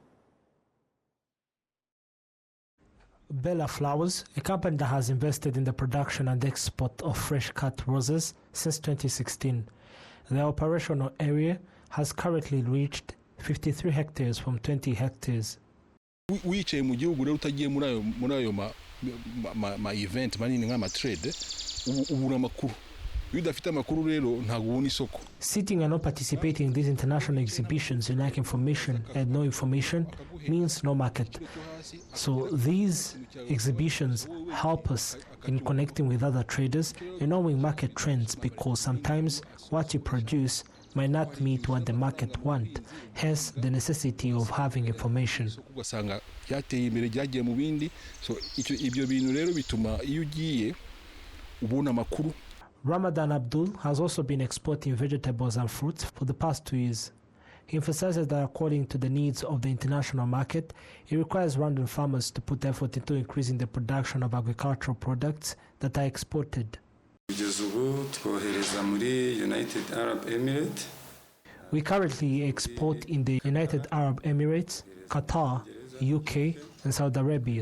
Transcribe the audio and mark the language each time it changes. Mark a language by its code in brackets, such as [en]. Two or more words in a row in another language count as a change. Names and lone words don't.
[en] Bella Flowers, a company that has invested in the production and export of fresh-cut roses since 2016. The operational area has currently reached 53 hectares from 20 hectares. [rw] Wicaye mu gihugu rero utagiye muri ayo ma event manini nk'ama trade ubura makuru. [en] Sitting and not participating in these international exhibitions, you lack information, and no information means no market. So these exhibitions help us in connecting with other traders and knowing market trends, because sometimes what you produce might not meet what the market want, hence the necessity of having information. [rw] So ibyo bintu rero bituma iyo ugiye ubona makuru. [en] Ramadan Abdul has also been exporting vegetables and fruits for the past 2 years. He emphasizes that according to the needs of the international market, it requires Rwandan farmers to put effort into increasing the production of agricultural products that are exported. We currently export in the United Arab Emirates, Qatar, UK, and Saudi Arabia.